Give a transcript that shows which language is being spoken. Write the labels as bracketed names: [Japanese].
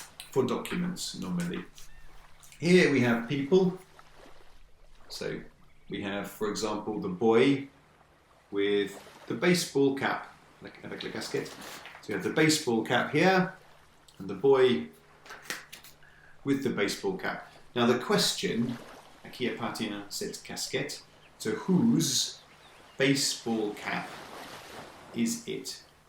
[English] For documents normally. Here we have people. So we have, for example, the boy with the baseball cap, [French] avec la casquette. [English] So you have the baseball cap here, and the boy with the baseball cap. Now the question, [French] à qui appartient cette casquette? [English] So whose baseball cap is it?